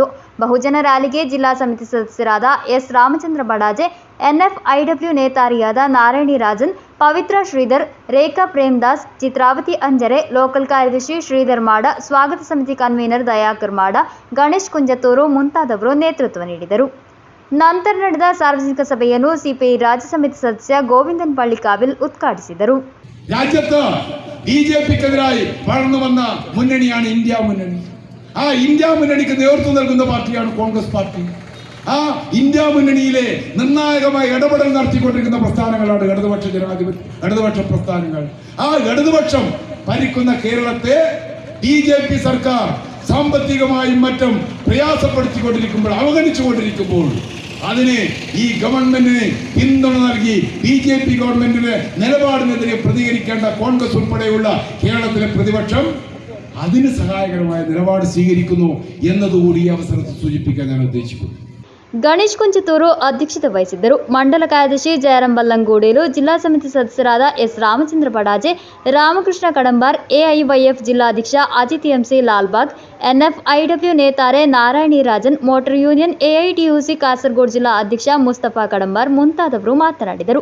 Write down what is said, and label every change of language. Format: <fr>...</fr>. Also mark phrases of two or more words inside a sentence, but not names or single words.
<kn>ಬಹುಜನ ರ್ಯಾಲಿಗೆ ಜಿಲ್ಲಾ ಸಮಿತಿ ಸದಸ್ಯರಾದ ಎಸ್ ರಾಮಚಂದ್ರ ಬಡಾಜೆ, ಎನ್ಎಫ್ಐಡಬ್ಲ್ಯೂ ನೇತಾರಿಯಾದ ನಾರಾಯಣಿ ರಾಜನ್, ಪವಿತ್ರ ಶ್ರೀಧರ್, ರೇಖಾ ಪ್ರೇಮ್ದಾಸ್, ಚಿತ್ರಾವತಿ ಅಂಜರೆ, ಲೋಕಲ್ ಕಾರ್ಯದರ್ಶಿ ಶ್ರೀಧರ್ ಮಾಡ, ಸ್ವಾಗತ ಸಮಿತಿ ಕನ್ವೀನರ್ ದಯಾಕರ್ ಮಾಡ, ಗಣೇಶ್ ಕುಂಜತ್ತೂರು ಮುಂತಾದವರು ನೇತೃತ್ವ ನೀಡಿದರು. ನಂತರ ನಡೆದ ಸಾರ್ವಜನಿಕ ಸಭೆಯನ್ನು ಸಿಪಿಐ ರಾಜ್ಯ ಸಮಿತಿ ಸದಸ್ಯ ಗೋವಿಂದನ್ പള്ളിക്കാവിൽ ഉദ്ഘാಟಿಸಿದರು.</kn> <ml>രാജ്യത്ത് ബിജെപിക്കെതിരായി വളർന്നു വന്ന മുന്നണിയാണ് ഇന്ത്യ മുന്നണി. ആ ഇന്ത്യ മുന്നണിക്ക് നേതൃത്വം നൽകുന്ന പാർട്ടിയാണ് കോൺഗ്രസ് പാർട്ടി. ആ ഇന്ത്യ മുന്നണിയിലെ നിർണായകമായ ഇടപെടൽ നടത്തിക്കൊണ്ടിരിക്കുന്ന പ്രസ്ഥാനങ്ങളാണ് ഇടതുപക്ഷ പ്രസ്ഥാനങ്ങൾ. ആ ഇടതുപക്ഷം ഭരിക്കുന്ന കേരളത്തെ ബിജെപി സർക്കാർ സാമ്പത്തികമായും മറ്റും പ്രയാസപ്പെടുത്തിക്കൊണ്ടിരിക്കുമ്പോൾ, അവഗണിച്ചുകൊണ്ടിരിക്കുമ്പോൾ അതിന് ഈ ഗവൺമെന്റിന് പിന്തുണ നൽകി ബിജെപി ഗവൺമെന്റിന്റെ നിലപാടിനെതിരെ പ്രതികരിക്കേണ്ട കോൺഗ്രസ് ഉൾപ്പെടെയുള്ള കേരളത്തിലെ പ്രതിപക്ഷം അതിന് സഹായകരമായ നിലപാട് സ്വീകരിക്കുന്നു എന്നതുകൂടി ഈ അവസരത്തിൽ സൂചിപ്പിക്കാൻ ഞാൻ ഉദ്ദേശിക്കുന്നു.</ml> <kn>ಗಣೇಶ್ ಕುಂಚತೂರು ಅಧ್ಯಕ್ಷತೆ ವಹಿಸಿದ್ದರು. ಮಂಡಲ ಕಾರ್ಯದರ್ಶಿ ಜಯರಾಮ್ ಬಲ್ಲಂಗೂಡೇಲು, ಜಿಲ್ಲಾ ಸಮಿತಿ ಸದಸ್ಯರಾದ ಎಸ್ ರಾಮಚಂದ್ರ ಬಡಾಜೆ, ರಾಮಕೃಷ್ಣ ಕಡಂಬಾರ್, ಎಐವೈಎಫ್ ಜಿಲ್ಲಾಧ್ಯಕ್ಷ ಅಜಿತ್ ಎಂಸಿ ಲಾಲ್ಬಾಗ್, ಎನ್ಎಫ್ಐಡಬ್ಲ್ಯೂ ನೇತಾರೆ ನಾರಾಯಣಿ ರಾಜನ್, ಮೋಟಾರ್ ಯೂನಿಯನ್ ಎಐಟಿಯುಸಿ ಕಾಸರಗೋಡು ಜಿಲ್ಲಾ ಅಧ್ಯಕ್ಷ ಮುಸ್ತಫಾ ಕಡಂಬಾರ್ ಮುಂತಾದವರು ಮಾತನಾಡಿದರು.</kn>